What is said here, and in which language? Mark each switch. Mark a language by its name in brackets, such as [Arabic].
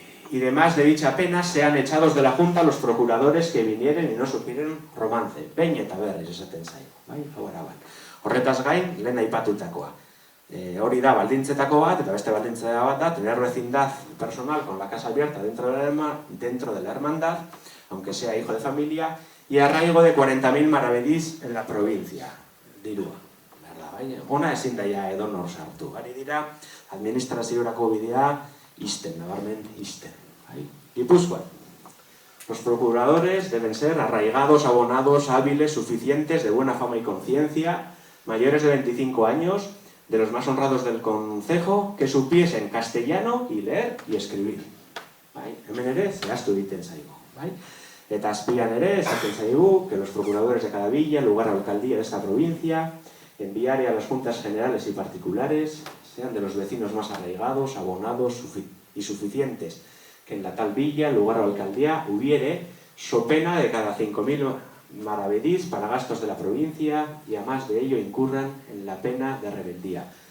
[Spanish] Y demás de dicha pena sean echados de la Junta los procuradores que vinieren y no supieron romance. [Basque] Behin eta berriz esaten zaigu, bai? Horretaz gain, lehen aipatutakoa. Hori da baldintzetako bat, eta beste baldintzeta bat da, [Spanish] tener vecindad personal con la casa abierta dentro de la hermandad, aunque sea hijo de familia, y arraigo de 40.000 maravedís en la provincia. [Basque] Dirua. Ona ezin daia edonor sartu. Ari dira, administraziorako bidea isten, nabarmen isten. Gipuzkoan. [Spanish] Los procuradores deben ser arraigados, abonados, hábiles, suficientes, de buena fama y conciencia, mayores de 25 años, de los más honrados del concejo, que supiesen castellano y leer y escribir. [Basque] Hemen ere, zehaztu egiten zaigu. Eta azpian ere, esaten zaigu, [Spanish] que los procuradores de cada villa, lugar o alcaldía de esta provincia, enviar a las juntas generales y particulares, sean de los vecinos más arraigados, abonados y suficientes, que en la tal villa, lugar o alcaldía hubiere, so pena de cada 5.000 maravedís para gastos de la provincia, y a más de ello incurran en la pena de rebeldía.